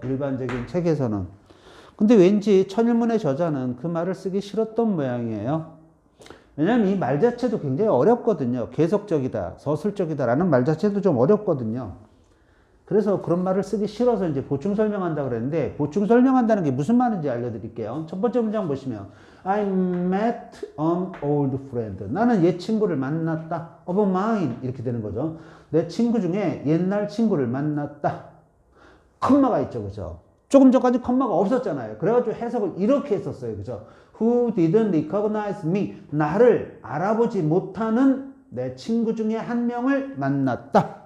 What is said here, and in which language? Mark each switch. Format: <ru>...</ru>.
<ko>일반적인 책에서는. 근데 왠지 천일문의 저자는 그 말을 쓰기 싫었던 모양이에요. 왜냐하면 이 말 자체도 굉장히 어렵거든요. 계속적이다, 서술적이다 라는 말 자체도 좀 어렵거든요. 그래서 그런 말을 쓰기 싫어서 이제 보충 설명한다 그랬는데, 보충 설명한다는 게 무슨 말인지 알려드릴게요. 첫 번째 문장 보시면</ko> <en>I met an old friend.</en> <ko>나는 옛 친구를 만났다. of mine 이렇게 되는 거죠. 내 친구 중에 옛날 친구를 만났다. 컴마가 있죠. 그죠? 조금 전까지 컴마가 없었잖아요. 그래가지고 해석을 이렇게 했었어요. 그죠?</ko> <en>Who didn't recognize me.</en> <ko>나를 알아보지 못하는 내 친구 중에 한 명을 만났다.</ko>